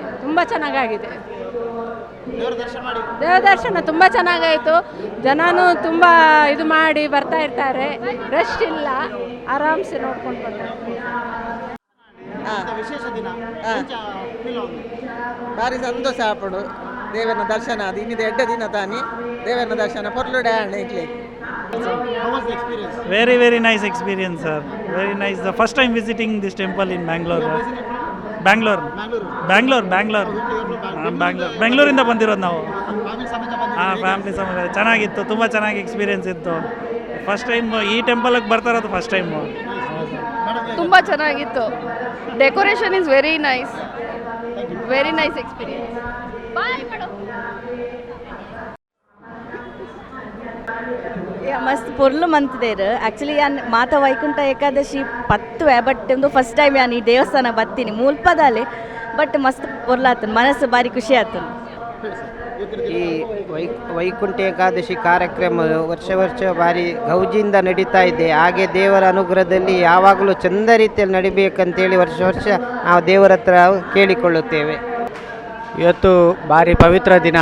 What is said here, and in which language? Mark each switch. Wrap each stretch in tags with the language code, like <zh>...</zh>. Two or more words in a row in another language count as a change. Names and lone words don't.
<kn>ತುಂಬ ಚೆನ್ನಾಗಾಗಿದೆ. ದೇವ ದರ್ಶನ ತುಂಬ ಚೆನ್ನಾಗಾಯಿತು. ಜನನೂ ತುಂಬ ಇದು ಮಾಡಿ ಬರ್ತಾ ಇರ್ತಾರೆ, ರಶ್ ಇಲ್ಲ, ಆರಾಮ್ಸೆ ನೋಡ್ಕೊಂಡು ಬರ್ತಾರೆ.</kn> <tcy>ಭಾರಿ ಸಂತೋಷ ಆಪಡು ದೇವನ ದರ್ಶನ ಅದು ಇನ್ನಿದೆ 2 ದಿನ ತಾನಿ ದೇವನ ದರ್ಶನ ಪೊರ್ಲುಡೆ ಆಣೆ.</tcy> <en>Very nice experience, sir. Very nice. The first time visiting this temple in Bangalore. Bangalore.</en> <kn>ಬೆಂಗಳೂರಿಂದ ಬಂದಿರೋದು ನಾವು. ಫ್ಯಾಮಿಲಿ ಸಮೇತ ಚೆನ್ನಾಗಿತ್ತು, ತುಂಬ ಚೆನ್ನಾಗಿ ಎಕ್ಸ್ಪೀರಿಯನ್ಸ್ ಇತ್ತು.</kn> <en>first time</en> <kn>ಈ ಟೆಂಪಲ್ಗೆ ಬರ್ತಾ ಇರೋದು</kn> <en>first time.</en> <kn>ತುಂಬ ಚೆನ್ನಾಗಿತ್ತು.</kn> <en>decoration is very nice experience. bye madam.</en> <tcy>ಮಸ್ತ್ ಪೊರ್ಲು ಮಂತದೇರು ಆ್ಯಕ್ಚುಲಿ ಯಾನ್ ಮಾತ ವೈಕುಂಠ ಏಕಾದಶಿ ಪತ್ತುವೆ, ಬಟ್ ಒಂದು</tcy> <en>first time</en> <tcy>ಯಾನ್ ಈ ದೇವಸ್ಥಾನ ಬತ್ತೀನಿ ಮೂಲಪದಲ್ಲಿ. ಬಟ್ ಮಸ್ತ್ ಪೊರ್ಲಾತು,</tcy> <kn>ಮನಸ್ಸು ಭಾರಿ ಖುಷಿ ಆಯ್ತು. ಈ ವೈಕುಂಠ ಏಕಾದಶಿ ಕಾರ್ಯಕ್ರಮ ವರ್ಷ ಭಾರಿ ಗೌಜಿಯಿಂದ ನಡೀತಾ ಇದೆ. ಹಾಗೆ ದೇವರ ಅನುಗ್ರಹದಲ್ಲಿ ಯಾವಾಗಲೂ ಚಂದ ರೀತಿಯಲ್ಲಿ ನಡಿಬೇಕಂತೇಳಿ ವರ್ಷ ನಾವು ದೇವರ ಹತ್ರ ಕೇಳಿಕೊಳ್ಳುತ್ತೇವೆ. ಇವತ್ತು ಭಾರಿ ಪವಿತ್ರ ದಿನ.</kn>